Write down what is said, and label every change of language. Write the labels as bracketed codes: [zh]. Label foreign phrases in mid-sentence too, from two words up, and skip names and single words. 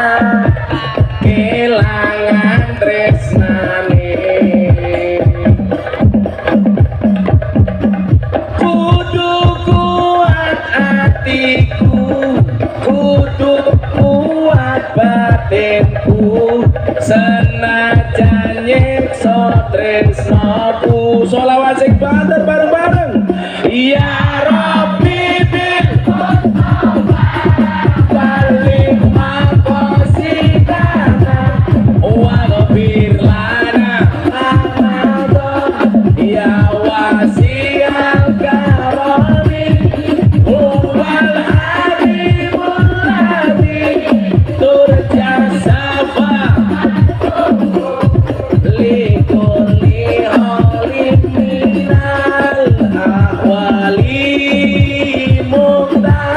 [jv] kelangan tresnane kudu kuat hatiku kudu kuat batinku senajan nyiksa tresnaku. Sholawat sing banter bareng-bareng. [ar] يا رب بالمصطفى بلغ مقاصدنا واغفر لنا يا واسع الكرم هو الحبيب الذي ترجى شفاعته لكل هول من الأهوال مقتحم.